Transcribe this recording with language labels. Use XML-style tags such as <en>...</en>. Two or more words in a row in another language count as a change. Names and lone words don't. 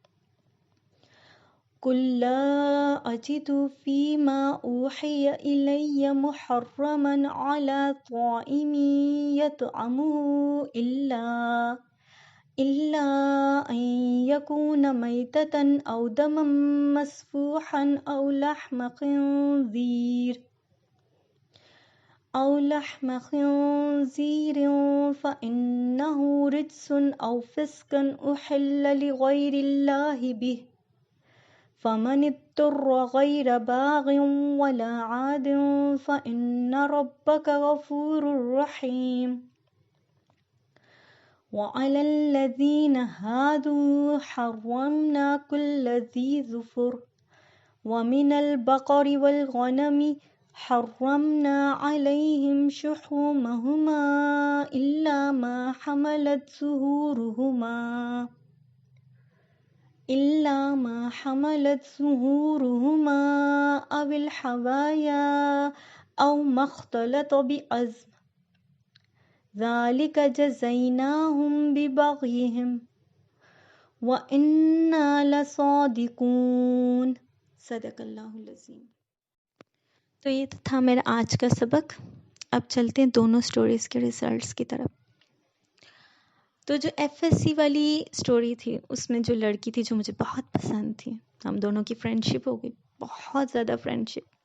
<ar>قل لا أجد فيما أوحي إلي محرما على طاعم يطعمه إلا أن يكون ميتة أو دما مسفوحا أو لحم خنزير فإنه رجس أو فسقا أهل لغير الله به فمن اضطر غير باغ ولا عاد فإن ربك غفور رحيم. وعلى الذين هادوا حرمنا كل ذي ظفر ومن البقر والغنم حرمنا عليهم شحومهما إلا ما حملت ظهورهما أو الحوايا أو اختلط بعظم ذلك جزيناهم ببغيهم وإنا لصادقون. صدق الله العظيم.</ar> <ur>تو یہ تو تھا میرا آج کا سبق. اب چلتے ہیں دونوں سٹوریز کے رزلٹس کی طرف. تو جو ایف ایس سی والی سٹوری تھی اس میں جو لڑکی تھی جو مجھے بہت پسند تھی، ہم دونوں کی فرینڈشپ ہو گئی، بہت زیادہ فرینڈشپ.</ur>